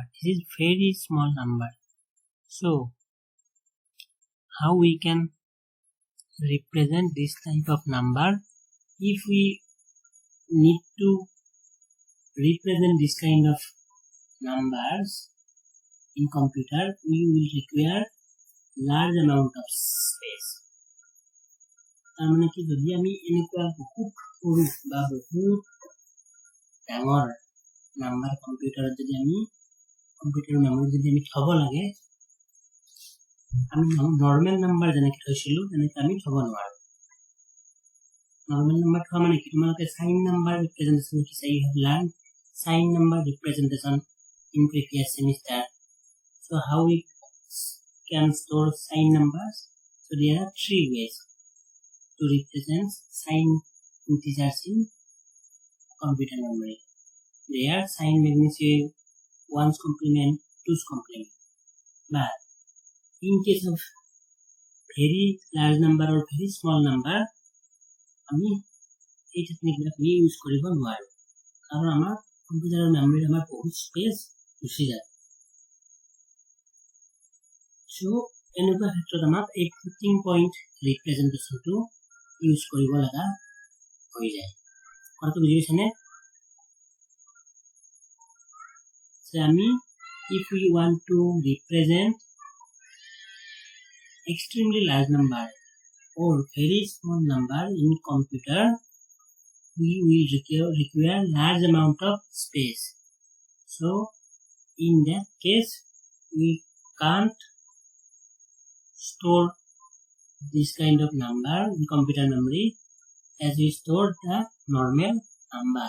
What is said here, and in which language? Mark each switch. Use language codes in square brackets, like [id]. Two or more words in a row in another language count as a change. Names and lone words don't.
[en] This is very small number. So how we can represent this type of number? If we need to represent this kind of numbers in computer, we will require large amount of space. [as] তাৰমানে কি যদি আমি এনেকুৱা বহুত সৰু বা বহুত ডাঙৰ নাম্বাৰ কম্পিউটাৰত যদি আমি [en] computer memory [as] যদি আমি থব লাগে, আমি [en] normal number [as] যেনেকৈ থৈছিলোঁ তেনেকৈ আমি থব নোৱাৰোঁ। [en] normal number [as] থোৱা মানে কি, তোমালোকে [en] sign number representation [as] শিকিছা। [en] You have learned sign number representation in previous semester. So how we can store sign numbers? So there are three ways to represent sign integers in computer memory. They are sign magnitude, 1's complement, 2's complement. But in case of very large number or very small number, [as] আমি এই টেকনিকবিলাক ইউজ কৰিব নোৱাৰোঁ, কাৰণ আমাৰ কম্পিউটাৰৰ মেমৰিত আমাৰ বহুত স্পেচ গুচি যায়। So এনেকুৱা ক্ষেত্ৰত আমাক এই [en] floating point representation [as] ইউজ কৰিব লগা হৈ যায়। কথাটো বুজি পাইছানে? [en] আমি if we want to represent extremely large number or very small number in computer, we will require large amount of space. So in that case, we can't store this kind of number in computer memory as we store the normal number.